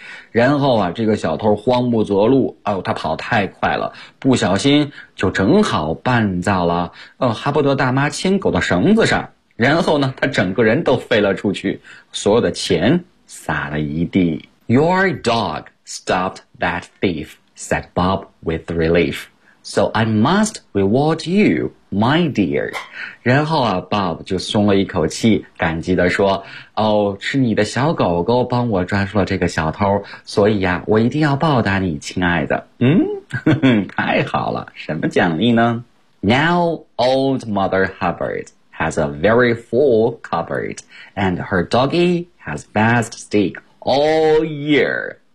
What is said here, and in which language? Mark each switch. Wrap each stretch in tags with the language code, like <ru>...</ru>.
<zh>然后啊这个小偷慌不择路，他跑太快了，不小心就正好绊到了哈伯德大妈牵狗的绳子上，然后呢他整个人都飞了出去，所有的钱撒了一地。</zh> <en>Your dog stopped that thief, said Bob with relief. So I must reward you, my dear.</en> <zh>然后啊 ,Bob 就松了一口气感激地说哦、oh, 是你的小狗狗帮我抓住了这个小偷所以啊我一定要报答你亲爱的。嗯太好了什么奖励呢</zh> <en>?Now, old Mother Hubbard has a very full cupboard and her doggy has best steak all year.</en>